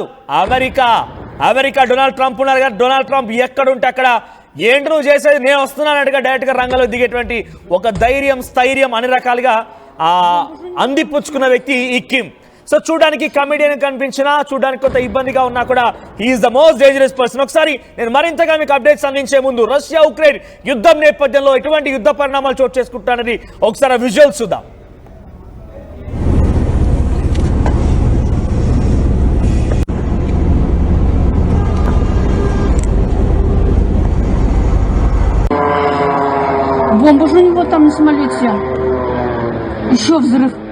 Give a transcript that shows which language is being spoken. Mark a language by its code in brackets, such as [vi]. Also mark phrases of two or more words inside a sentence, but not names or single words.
[te] అమెరికా డొనాల్డ్ ట్రంప్ ఉన్నారు కదా, డొనాల్డ్ ట్రంప్ ఎక్కడుంటే అక్కడ ఏంటి నువ్వు చేసేది, నేను వస్తున్నానట్టుగా డైరెక్ట్ గా రంగంలో దిగేటువంటి ఒక ధైర్యం, స్థైర్యం అన్ని రకాలుగా అందిపుచ్చుకున్న వ్యక్తి ఈ కిమ్. సో చూడడానికి కమెడియన్ కనిపించినా, చూడడానికి కొంత ఇబ్బందిగా ఉన్నా కూడా [en] he is the most dangerous person. [te] ఒకసారి నేను మరింతగా మీకు అప్డేట్స్ అందించే ముందు రష్యా ఉక్రెయిన్ యుద్ధం నేపథ్యంలో ఎటువంటి యుద్ధ పరిణామాలు చోటు చేసుకుంటానని ఒకసారి విజువల్స్ చూద్దాం. [ru] Бомба же у него там на самолете. Еще взрыв.